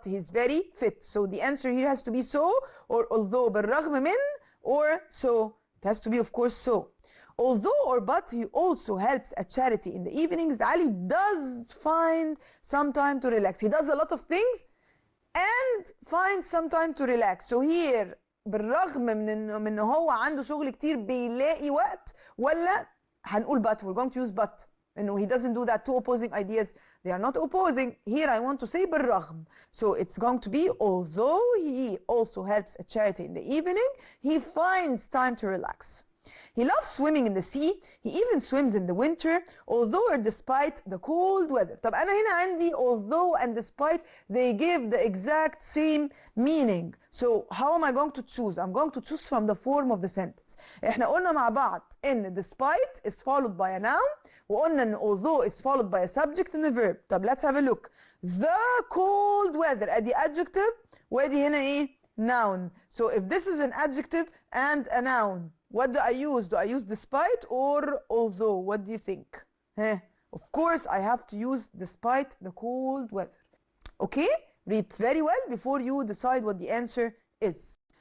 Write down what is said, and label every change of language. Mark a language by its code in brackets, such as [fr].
[en] He's very fit. So the answer here has to be so, or although [ar] بالرغم من, [en] or so. It has to be, of course, so. Although or but he also helps at charity in the evenings. Ali does find some time to relax. He does a lot of things and finds some time to relax. So here [ar] بالرغم من هو عنده شغل كتير بيلاقي وقت ولا هنقول [en] but. We're going to use but. No, he doesn't do that. Two opposing ideas, they are not opposing. Here I want to say بالرغم. So it's going to be although he also helps at charity in the evening, he finds time to relax. He loves swimming in the sea. He even swims in the winter, although or despite the cold weather. [ar] طب أنا هنا عندي [en] although and despite, they give the exact same meaning. So how am I going to choose? I'm going to choose from the form of the sentence. [ar] إحنا قلنا مع بعض إن [en] despite is followed by a noun, [ar] وقلنا إن [en] although is followed by a subject and a verb. [ar] طب [en] let's have a look. The cold weather. [ar] أدي adjective وأدي هنا إيه؟ Noun. [en] So if this is an adjective and a noun, what do I use? Do I use despite or although? What do you think? Of course, I have to use despite the cold weather. Okay? Read very well before you decide what the answer is.